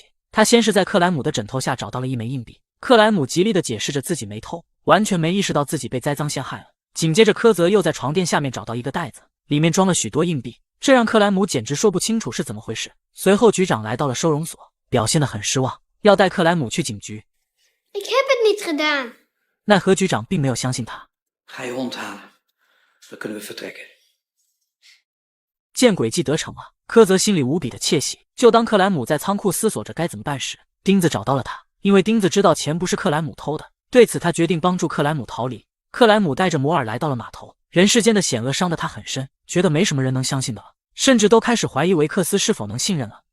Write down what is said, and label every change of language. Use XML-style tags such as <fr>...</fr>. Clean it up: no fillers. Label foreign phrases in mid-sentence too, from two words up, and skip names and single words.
<zh>他先是在克莱姆的枕头下找到了一枚硬币，克莱姆极力地解释着自己没偷，完全没意识到自己被栽赃陷害了。紧接着柯泽又在床垫下面找到一个袋子，里面装了许多硬币，这让克莱姆简直说不清楚是怎么回事。随后局长来到了收容所，表现得很失望，要带克莱姆去警局。</zh> <nl>Ik heb het niet gedaan.</nl> <zh>奈何局长并没有相信他。</zh> <nl>Ga je hond halen. Dan kunnen we vertrekken.</nl> <zh>见诡计得逞了，柯泽心里无比的窃喜。就当克莱姆在仓库思索着该怎么办时，钉子找到了他。因为钉子知道钱不是克莱姆偷的，对此他决定帮助克莱姆逃离。克莱姆带着摩尔来到了码头，人世间的险恶伤得他很深，觉得没什么人能相信的了，甚至都开始怀疑维克斯是否能信任了。</zh>